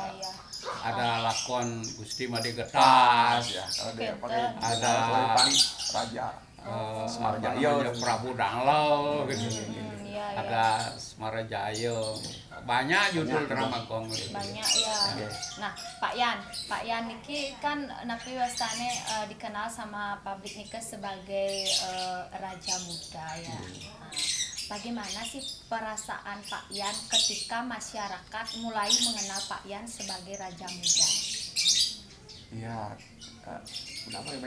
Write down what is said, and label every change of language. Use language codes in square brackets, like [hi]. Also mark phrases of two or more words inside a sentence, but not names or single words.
[id] Ada lakon Gusti Made Getas ya. Kalau dia pakai ada Raja Semarajaya, Prabu Danglo gitu. Iya. Ada Semarajaya. Banyak judul drama gong. Banyak ya. Nah, Pak Yan [ban] niki kan napi wastane [id] dikenal sama publik niki sebagai Raja Muda ya. Nah, bagaimana sih perasaan Pak Yan ketika masyarakat mulai mengenal Pak Yan sebagai Raja Muda? Iya, kenapa ya?